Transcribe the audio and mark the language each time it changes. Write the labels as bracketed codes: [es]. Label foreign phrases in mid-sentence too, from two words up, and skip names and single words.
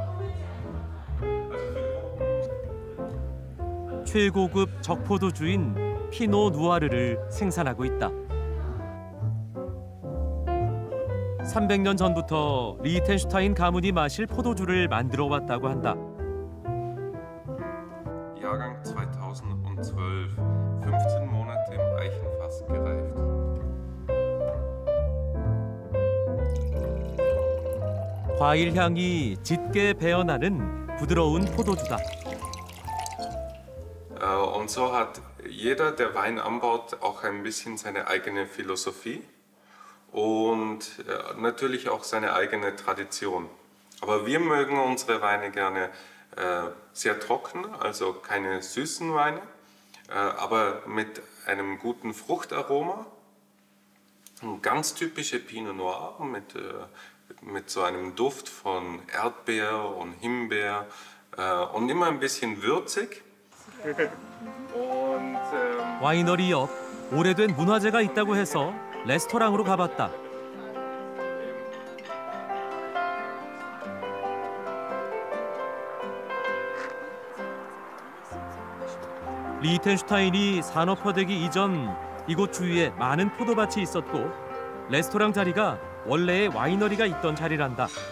[ko] 최고급 적포도주인 피노 누아르를 생산하고 있다. 300년 전부터 리히텐슈타인 가문이 마실 포도주를 만들어 왔다고 한다. [de] Jahrgang 2012, 15 Monate im Eichenfass gereift. [ko] 과일 향이 짙게 배어나는 부드러운 포도주다. [de] Und so hat jeder, der Wein anbaut, auch ein bisschen seine eigene Philosophie und natürlich auch seine eigene Tradition. Aber wir mögen unsere Weine gerne sehr trocken, also keine süßen Weine, aber mit einem guten Fruchtaroma. Ganz typische Pinot Noir mit so einem Duft von Erdbeer und Himbeer und immer ein bisschen würzig. [ko] 와이너리 옆 오래된 문화재가 있다고 해서 레스토랑으로 가봤다. 리히텐슈타인이 산업화되기 이전 이곳 주위에 많은 포도밭이 있었고 레스토랑 자리가 원래의 와이너리가 있던 자리란다.